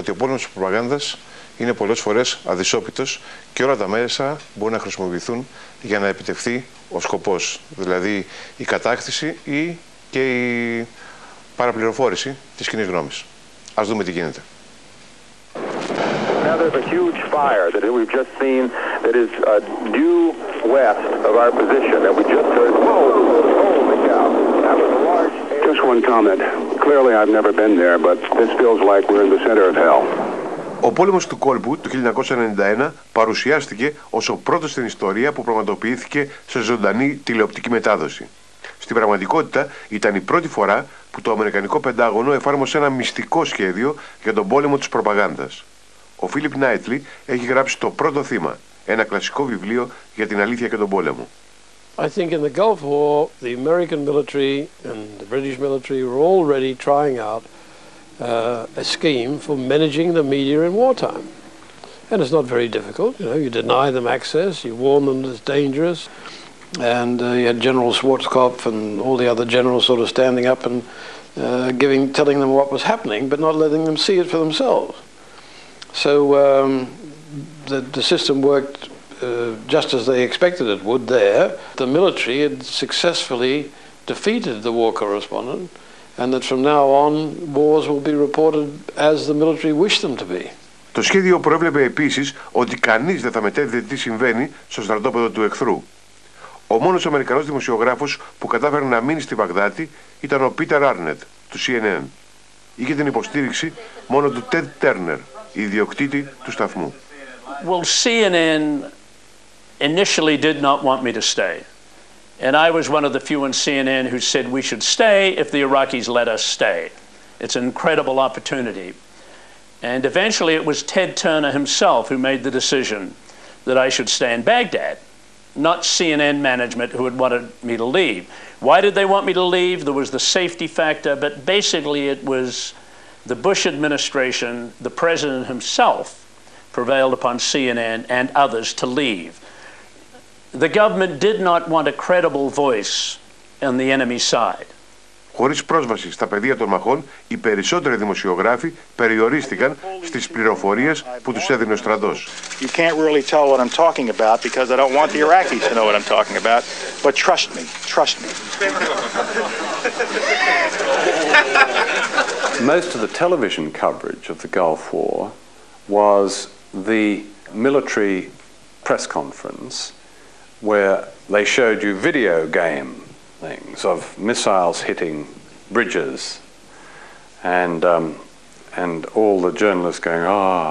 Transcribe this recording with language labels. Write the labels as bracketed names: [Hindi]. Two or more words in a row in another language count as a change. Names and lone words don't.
[Greek] ότι ο πόλεμος της προπαγάνδας είναι πολλές φορές αδυσόπιτος και όλα τα μέσα μπορούν να χρησιμοποιηθούν για να επιτευχθεί ο σκοπός. Δηλαδή η κατάκτηση ή και η παραπληροφόρηση της κοινής γνώμης. Ας δούμε τι γίνεται. [English] Now there's a huge fire that we've just seen that is due west of our position that we just heard. Whoa! Holy cow! That was a large. Just one comment. Clearly I've never been there, but this feels like we're in the center of hell. [Greek] Ο πόλεμος του κόλπου του 1991 παρουσιάστηκε ως ο πρώτος στην ιστορία που πραγματοποιήθηκε σε ζωντανή τηλεοπτική μετάδοση. Στην πραγματικότητα ήταν η πρώτη φορά που το Αμερικανικό Πεντάγωνο εφάρμοσε ένα μυστικό σχέδιο για τον πόλεμο της προπαγάνδας. Ο Φίλιπ Νάιτλι έχει γράψει το πρώτο θύμα, ένα κλασικό βιβλίο για την αλήθεια και τον πόλεμο. [English] I think in the Gulf War, the American military and the British military were already trying out a scheme for managing the media in wartime. And it's not very difficult. You know, you deny them access, you warn them that it's dangerous. And you had General Schwarzkopf and all the other generals sort of standing up and telling them what was happening, but not letting them see it for themselves. So the system worked just as they expected it would there. The military had successfully defeated the war correspondent, and that from now on wars will be reported as the military wished them to be. [Greek] Το σχέδιο προέβλεπε επίσης ότι κανείς δεν θα μετέδιδε τι συμβαίνει στο στρατόπεδο του εχθρού. Ο μόνος Αμερικανός δημοσιογράφος που κατάφερε να μείνει στη Βαγδάτη ήταν ο Πίτερ Άρνετ του CNN. Είχε την υποστήριξη μόνο του Τεντ Τέρνερ, ιδιοκτήτη του σταθμού. [English] Well, CNN initially did not want me to stay. And I was one of the few in CNN who said we should stay if the Iraqis let us stay. It's an incredible opportunity. And eventually it was Ted Turner himself who made the decision that I should stay in Baghdad, not CNN management who had wanted me to leave. Why did they want me to leave? There was the safety factor, but basically it was the Bush administration, the president himself, prevailed upon CNN and others to leave. The government did not want a credible voice on the enemy side. [Greek] Χωρίς πρόσβαση στα πεδία των μαχών, οι περισσότεροι δημοσιογράφοι περιορίστηκαν στις πληροφορίες που τους έδινε ο στρατός. [English] You can't really tell what I'm talking about because I don't want the Iraqis to know what I'm talking about, but trust me, trust me. Most of the television coverage of the Gulf War was the military press conference where they showed you video game things of missiles hitting bridges and all the journalists going, ah.